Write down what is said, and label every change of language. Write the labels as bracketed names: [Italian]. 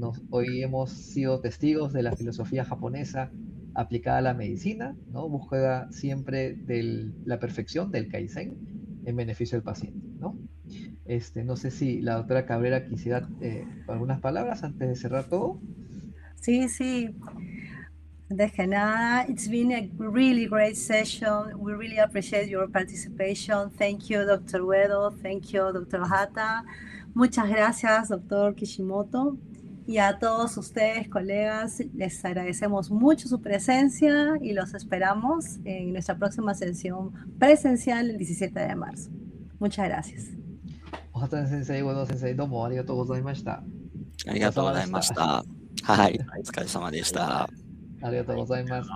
[Spanish] Hoy hemos sido testigos de la filosofía japonesa aplicada a la medicina, ¿no? Búsqueda siempre de la perfección del Kaizen en beneficio del paciente, ¿no? No sé si la doctora Cabrera quisiera algunas palabras antes de cerrar todo. Sí. Antes que nada, [English] it's been a really great session. We really appreciate your participation. Thank you, Dr. Uedo. Thank you, Dr. Ohata. [Spanish] Muchas gracias, [English] Dr. Kishimoto. [Spanish] Y a todos ustedes, colegas, les agradecemos mucho su presencia y los esperamos en nuestra próxima sesión presencial el 17 de marzo. Muchas gracias. [Japanese] Ohata sensei, Uedo sensei, どうもありがとうございました。ありがとうございました。はい。お疲れ様でした。ありがとうございます。